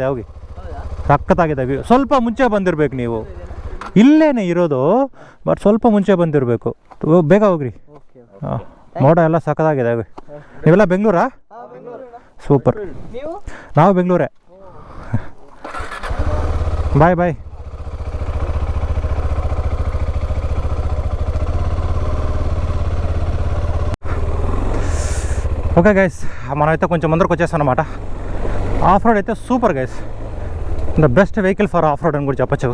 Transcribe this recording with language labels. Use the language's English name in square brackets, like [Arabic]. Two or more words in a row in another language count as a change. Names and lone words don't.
[Kannada] ಹೋಗಿ ಸಖತ್ತಾಗಿದೆ ವ್ಯೂ. ಸ್ವಲ್ಪ ಮುಂಚೆ ಬಂದಿರಬೇಕು ನೀವು. ಇಲ್ಲೇನೆ ಇರೋದು, ಬಟ್ ಸ್ವಲ್ಪ ಮುಂಚೆ ಬಂದಿರಬೇಕು. ಬೇಗ ಹೋಗ್ರಿ. ಮೋಡ ಎಲ್ಲ ಸಖತ್ತಾಗಿದೆ. ಹೋಗಿ. ನೀವೆಲ್ಲ ಬೆಂಗಳೂರಾ? ಸೂಪರ್. ನಾವು ಬೆಂಗಳೂರೇ. [English] bye bye. okay guys, [Telugu] మనమైతే కొంచెం ముందరకు వచ్చేస్తాం అనమాట. [English] off road అయితే super guys. the best vehicle for off road [Telugu] అని కూడా చెప్పచ్చు.